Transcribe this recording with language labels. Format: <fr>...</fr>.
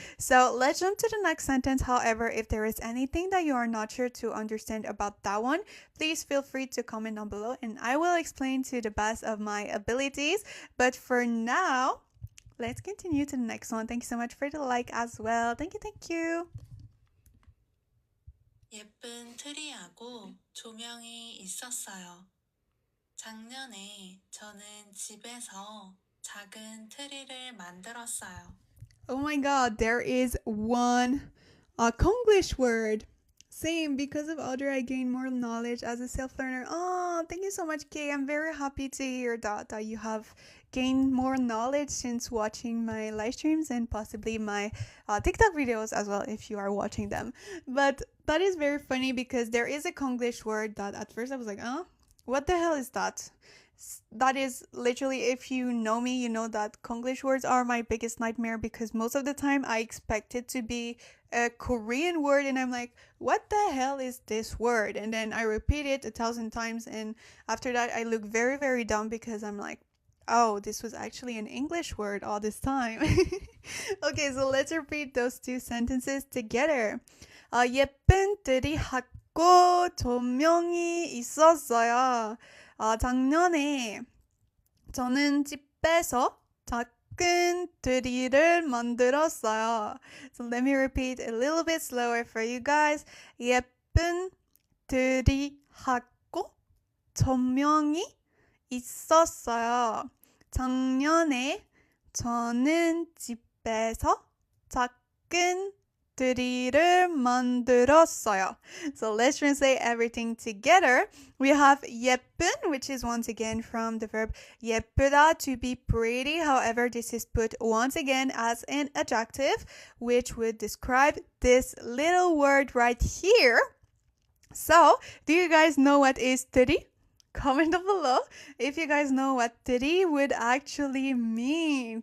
<en>So let's jump to the next sentence. However, if there is anything that you are not sure to understand about that one, please feel free to comment down below and I will explain to the best of my abilities. But for now, let's continue to the next one. Thank you so much for the like as well. Thank you.</en> <ko>예쁜 트리하고 조명이 있었어요. 작년에 저는 집에서 작은 트리를 만들었어요.</ko> <en>Oh my god, there is one Konglish word. Same, because of Audrey, I gained more knowledge as a self learner. Oh, thank you so much, Kay. I'm very happy to hear that you have gained more knowledge since watching my live streams and possibly my TikTok videos as well if you are watching them. But that is very funny because there is a Konglish word that at first I was like, what the hell is that? That is literally, if you know me, you know that Konglish words are my biggest nightmare because most of the time I expect it to be a Korean word and I'm like, what the hell is this word? And then I repeat it 1,000 times and after that I look very, very dumb because I'm like, oh, this was actually an English word all this time. Okay, so let's repeat those two sentences together.</en> <ko>예쁜 들이 학고 조명이 있었어요. 작년에 저는 집에서 작은 트리를 만들었어요.</ko> <en>So let me repeat a little bit slower for you guys.</en> <ko>예쁜 트리하고 조명이 있었어요. 작년에 저는 집에서 작은 트리를 만들었어요.</ko> <en>So let's translate everything together. We have 예쁜, which is once again from the verb 예쁘다, to be pretty. However, this is put once again as an adjective, which would describe this little word right here. So, do you guys know what is 트리? Comment down below if you guys know what 트리 would actually mean.</en>